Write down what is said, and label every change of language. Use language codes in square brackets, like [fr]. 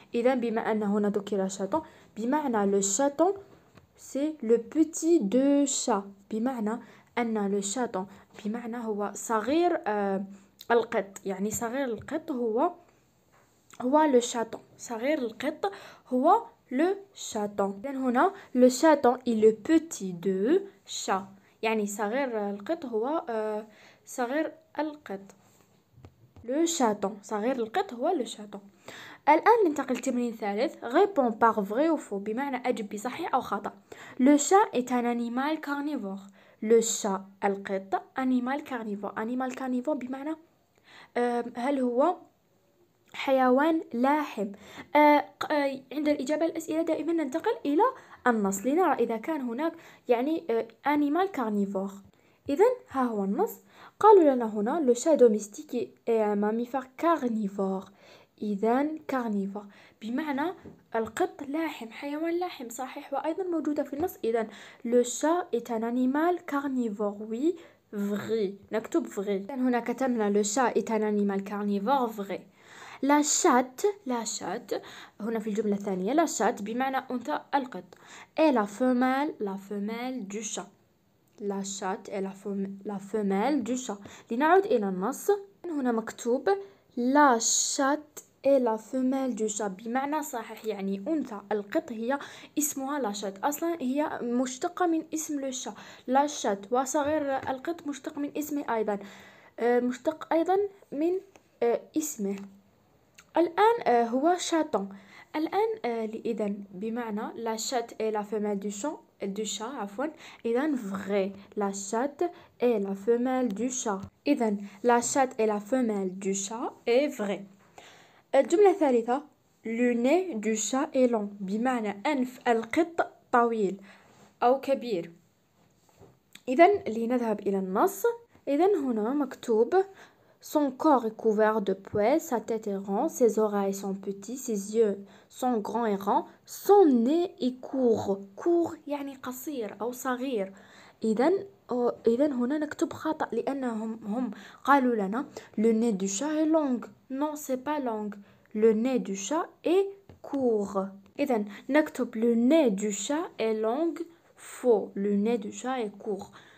[ar] إذا بما أن هنا ذكر شاتون بمعنى le chaton [fr] c'est le petit de chat [ar] بمعنى أن le chaton بمعنى هو صغير القط يعني صغير القط هو le chaton. صغير القط هو le chaton. إذن هنا [fr] le chaton est le petit de chat [ar] يعني صغير القط هو صغير القط le chaton. صغير القط هو le chaton. الآن ننتقل لتمرين ثالث [fr] réponds par vrai ou faux [ar] بمعنى أجب بصحيح أو خطأ. [fr] le chat est un animal carnivore. le chat القط animal carnivore. [ar] animal carnivore بمعنى هل هو حيوان لاحم. عند الإجابة الأسئلة دائما ننتقل إلى النص لنرى إذا كان هناك يعني animal carnivore. إذن ها هو النص. قالوا لنا هنا [fr] le chat domestique est un mammifère carnivore. [ar] إذن carnivore بمعنى القط لاحم حيوان لاحم صحيح وأيضا موجودة في النص. [fr] إذن le chat est un animal carnivore. oui vrai نكتب vrai. [ar] هنا كتبنا [fr] le chat est un animal carnivore vrai. la chatte [ar] هنا في الجملة الثانية [fr] la chatte [ar] بمعنى أنثى القط [fr] et la femelle du chat. la chatte et la femelle du chat. [ar] لنعود إلى النص. هنا مكتوب [fr] la chatte et la femelle du chat [ar] بمعنى صحيح يعني أنثى القط هي اسمها la chatte. أصلا هي مشتقة من اسم le chat la chatte وصغير القط مشتق من اسمه أيضا مشتق أيضا من اسمه. الآن هو شاتون. الآن إذن بمعنى [fr] la chatte et la femelle du chat [ar] عفوا. [fr] إذن vrai la chatte et la femelle du chat. إذن la chatte et la femelle du chat est vrai. [ar] الجملة الثالثة [fr] le nez du chat est long [ar] بمعنى أنف القط طويل أو كبير. إذن لنذهب إلى النص. إذن هنا مكتوب [fr] son corps est couvert de poils, sa tête est ronde, ses oreilles sont petites, ses yeux sont grands et ronds, son nez est court. [ar] court يعني قصير أو صغير. إذن هنا نكتب خطأ لأنهم هم قالوا لنا [fr] le nez du chat est long. non c'est pas long. le nez du chat est court. [ar] إذن نكتب [fr] le nez du chat est long. faux. le nez du chat est court.